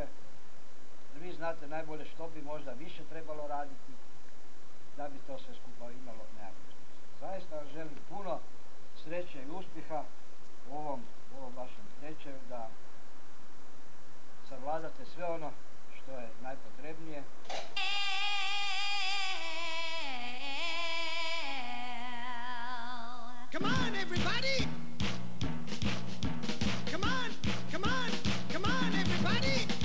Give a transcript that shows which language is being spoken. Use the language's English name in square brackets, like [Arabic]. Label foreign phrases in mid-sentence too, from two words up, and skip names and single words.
[Croatian] Vi znate najbolje što bi možda više trebalo raditi da bi to sve skupa imalo nekakvu smisla. Zaista vam želim puno sreće i uspjeha u ovom vašem tečaju, da savladate sve ono što je najpotrebnije. [English] Come on, everybody! Come on, come on, come on, everybody!